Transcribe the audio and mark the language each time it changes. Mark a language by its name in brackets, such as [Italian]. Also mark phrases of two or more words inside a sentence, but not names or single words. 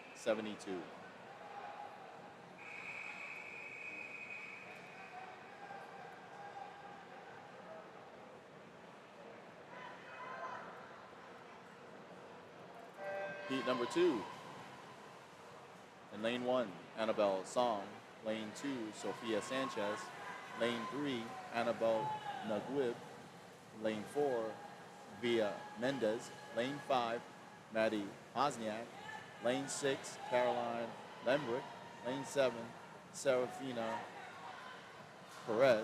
[English] Heat number 2. In lane 1, Annabelle Song. Lane 2, Sophia Sanchez. Lane 3, Annabelle Naguib. Lane 4, Via Mendez. Lane 5, Maddie Hosniak. Lane 6, Caroline Lembrick. Lane 7, Serafina Perez.